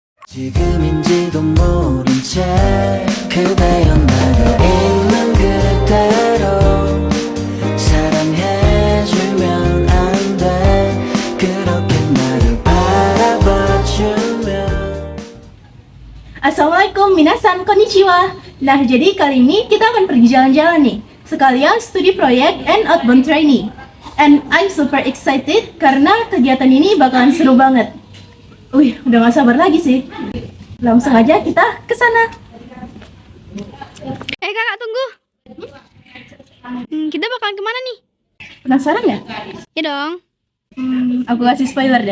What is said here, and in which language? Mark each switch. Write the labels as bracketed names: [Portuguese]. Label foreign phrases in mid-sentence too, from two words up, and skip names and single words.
[Korean] 지금인지도 모른 채 그대여 나가 있는 그대로 사랑해주면 안 돼 그렇게 나를 바라봐주면. [Japanese] Assalamualaikum みなさん こんにちは. [Indonesian] Nah, jadi kali ini kita akan pergi jalan-jalan nih, sekalian studi proyek [English] and outbound training. And I'm super excited [Indonesian] karena kegiatan ini bakalan seru banget. Wih, udah gak sabar lagi sih. Langsung aja kita ke sana. Kakak tunggu. Kita bakalan kemana nih? Penasaran nggak? Ya dong. Aku kasih spoiler deh.